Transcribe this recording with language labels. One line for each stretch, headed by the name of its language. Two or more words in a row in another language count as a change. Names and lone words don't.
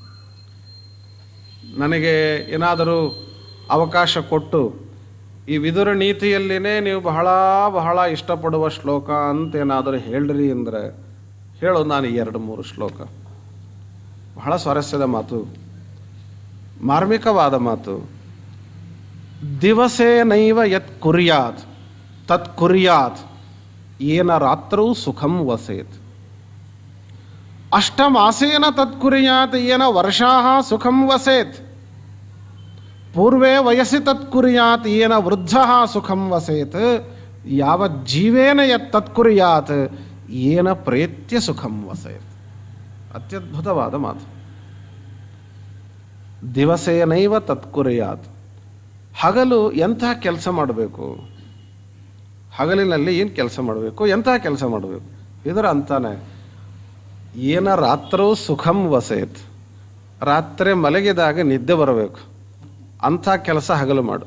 Kannada: ನನಗೆ ಏನಾದರೂ ಅವಕಾಶ ಕೊಟ್ಟು ಈ ವಿದುರ ನೀತಿಯಲ್ಲಿನೇ ನೀವು ಬಹಳ ಬಹಳ ಇಷ್ಟಪಡುವ ಶ್ಲೋಕ ಅಂತೇನಾದರೂ ಹೇಳ್ರಿ ಅಂದರೆ ಹೇಳು. ನಾನು 2-3 ಶ್ಲೋಕ. ಬಹಳ ಸ್ವಾರಸ್ಯದ ಮಾತು, ಮಾರ್ಮಿಕವಾದ ಮಾತು.
Sanskrit: ದಿವಸೇನೈವ ಯತ್ ಕುರ್ಯಾತ್ ತತ್ ಕುರ್ಯಾತ್ ಏನ ರಾತ್ರೌ ಸುಖಂ ವಸೇತ್. ಅಷ್ಟಮಾಸೇನ ತತ್ ಕುರ್ಯಾತ್ ಏನ ವರ್ಷಾಃ ಸುಖಂ ವಸೇತ್. ಪೂರ್ವೇ ವಯಸ್ಸಿ ತತ್ ಕುರ್ಯಾತ್ ಏನ ವೃದ್ಧಃ ಸುಖಂ ವಸೇತ್. ಯಾವತ್ ಜೀವೇನ ಯತ್ ತತ್ ಕುರ್ಯಾತ್ ಏನ ಪ್ರೇತ್ಯ ಸುಖಂ ವಸೇತ್.
Kannada: ಅತ್ಯದ್ಭುತವಾದ ಮಾತು.
Sanskrit: ದಿವಸೇನೈವ ತತ್ ಕುರ್ಯಾತ್.
Kannada: ಹಗಲು ಎಂಥ ಕೆಲಸ ಮಾಡಬೇಕು? ಹಗಲಿನಲ್ಲಿ ಏನು ಕೆಲಸ ಮಾಡಬೇಕು, ಎಂಥ ಕೆಲಸ ಮಾಡಬೇಕು. ಇದರ ಅಂತಾನೆ
Sanskrit: ಏನ ರಾತ್ರೋ ಸುಖಂ ವಸೇತ್,
Kannada: ರಾತ್ರಿ ಮಲಗಿದಾಗ ನಿದ್ದೆ ಬರಬೇಕು, ಅಂಥ ಕೆಲಸ ಹಗಲು ಮಾಡು.